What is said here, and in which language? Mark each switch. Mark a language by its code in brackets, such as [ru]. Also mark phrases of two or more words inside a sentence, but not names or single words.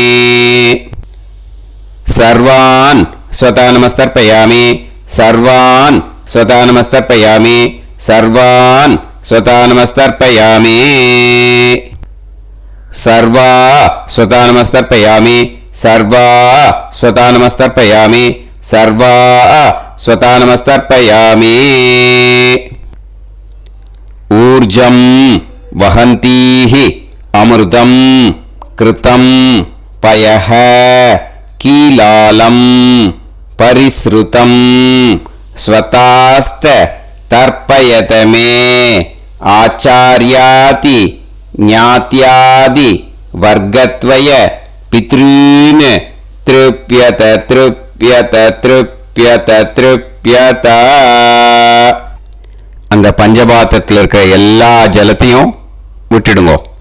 [sa] सर्वान् स्वता नमस्तर्पयामि सर्वान् स्वता नमस्तर्पयामि सर्वान् स्वता नमस्तर्पयामि सर्वा स्वता नमस्तर्पयामि सर्वा स्वता नमस्तर्पयामि सर्वा स्वता नमस्तर्पयामि ऊर्जं वहन्तीः अमृतं कृतं पयः कीलालं परिसृतं स्वधास्थ तर्पयत मे आचार्यादि ज्ञात्यादि वर्गद्वय पितॄन् तृप्यत तृप्यत तृप्यत तृप्यत. [ta] அந்த பஞ்சபாத்திரத்தில் இருக்கிற எல்லா ஜலத்தையும் விட்டுடுங்கோ.